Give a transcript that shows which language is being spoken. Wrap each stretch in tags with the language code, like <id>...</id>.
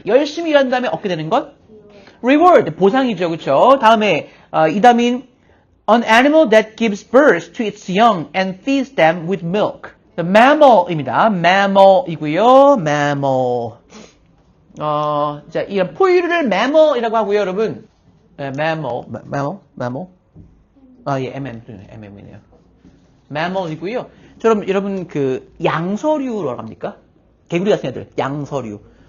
<ko>열심히 일한 다음에 얻게 되는 것, reward, 보상이죠, 그렇죠. 다음에</ko> <en>이다민, an animal that gives birth to its young and feeds them with milk.</en> <ko>mammal입니다. mammal이고요. mammal. 자, 이 포유류를 mammal이라고 하고요, 여러분. 네, mammal. 아, 예, mm이네요. mammal이고요. 여러분 그 양서류라고 합니까? 개구리 같은 애들, 양서류.</ko>